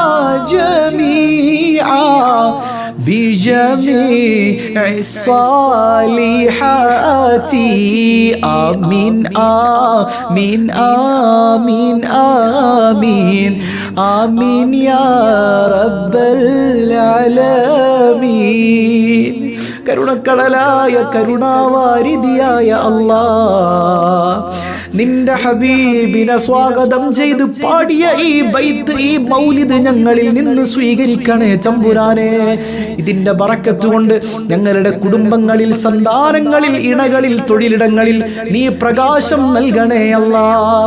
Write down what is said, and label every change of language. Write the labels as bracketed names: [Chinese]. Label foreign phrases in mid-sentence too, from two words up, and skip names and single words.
[Arabic] جميعا بجميع الصالحات آمين آمين آمين آمين آمين يا رب [Malayalam] العالمين കരുണക്കടലായ കരുണാവാരിധിയായ അല്ലാഹ് നിന്റെ ഹബീബിനെ സ്വാഗതം ചെയ്ത് പാടിയ ഈ ബൈത്ത്, ഈ മൗലിദ് ഞങ്ങളിൽ നിന്ന് സ്വീകരിക്കണേ തമ്പുരാനെ. ഇതിന്റെ ബറക്കത്ത് കൊണ്ട് ഞങ്ങളുടെ കുടുംബങ്ങളിൽ, സന്താനങ്ങളിൽ, ഇണകളിൽ, തൊഴിലിടങ്ങളിൽ നീ പ്രകാശം നൽകണേ അല്ലാഹ്.